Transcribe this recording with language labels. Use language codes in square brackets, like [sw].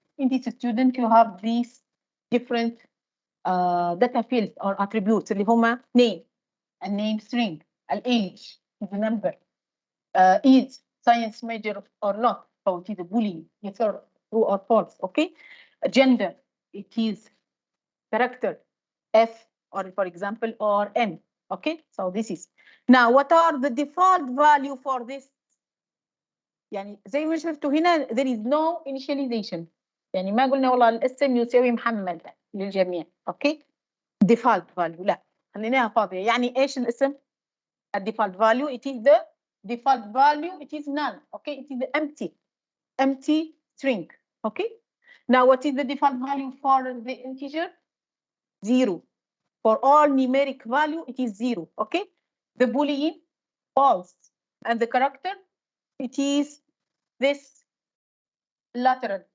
[en] in this student you have these different data fields or attributes [ar] اللي هما [en] name, a name string, an age, the number, is science major or not, so it is a boolean, yes or true or false. okay gender, it is character F or for example or N. okay so this is now what are the default value for this. [ar] يعني زي ما شفتوا هنا [en] there is no initialization. [ar] يعني ما قلنا والله الاسم يساوي محمد للجميع. اوكي default value لا خليناها فاضيه. يعني ايش الاسم؟ [en] الديفولت value it is the default value it is null. okay it is the empty string. okay now what is the default value for the integer? 0. for all numeric value it is 0. okay the boolean false and the character it is this lateral.